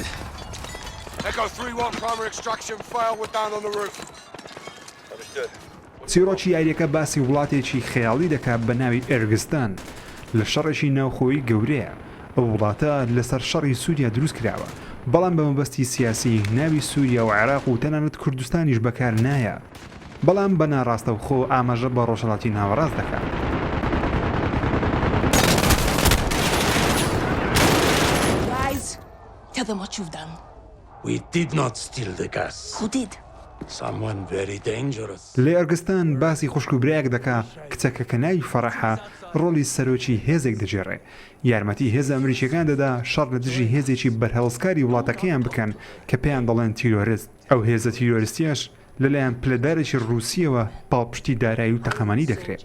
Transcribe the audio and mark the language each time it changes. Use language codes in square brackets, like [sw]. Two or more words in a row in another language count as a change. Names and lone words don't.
[en] Echo 3-1 primary extraction failed. We're down on the roof. Understood. [ckb] چیرۆکی یاریەکە باسی وڵاتێکی خەیاڵی دەکات بە ناوی ئێرگستان لە شەڕێکی ناوخۆیی گەورەیە. ئەو وڵاتە لەسەر شەڕی سووریا دروست کراوە بەڵام بە مەبەستی سیاسی ناوی سووریا و عێراق و تەنانەت کوردستانیش بەکار نایە بەڵام بە ناڕاستەوخۆ ئاماژە بە ڕۆژهەڵاتی ناوەڕاست دەکات. [en] Tell them what you've done. We did not steal the gas. Who did? Someone very dangerous. [ckb] لە ئەرگستان باسی خوشک و برایەک دەکا کچەکە کە ناوی فەرەحە ڕۆڵی سەرۆکی هێزێک دەجێڕێ. یارمەتی هێز ئەمریکیەکان دەدا شەڕ لە دژی هێزێکی بەرهەڵسکاری وڵاتەکەیان بکەن کە پێیان دەڵێن تیرۆریست. ئەو هێزە تیرۆریستیاش لەلایەن پلەدارێکی ڕووسیەوە پاڵپشتی دارایی و تەقەمەنی دەکرێت.